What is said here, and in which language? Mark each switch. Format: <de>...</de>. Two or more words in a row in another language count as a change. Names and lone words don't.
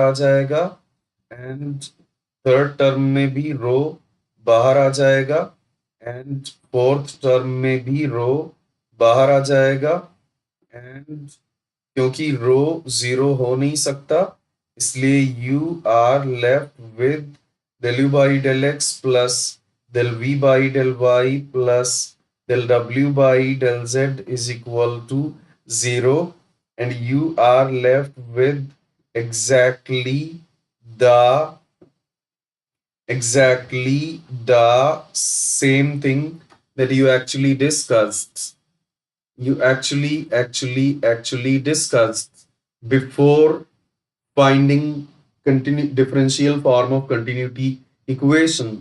<hi>आ जाएगा, एंड</hi> <en>third term</en> <hi>में भी रो बाहर आ जाएगा, एंड</hi> <en>fourth term</en> <hi>में भी रो बाहर आ जाएगा, एंड क्योंकि रो जीरो हो नहीं सकता, इसलिए</hi> <en>you are left with del u by del x plus del v by del y plus del w by del z is equal to 0, and you are left with exactly the same thing that you actually discussed. You actually discussed before finding differential form of continuity equation.</en>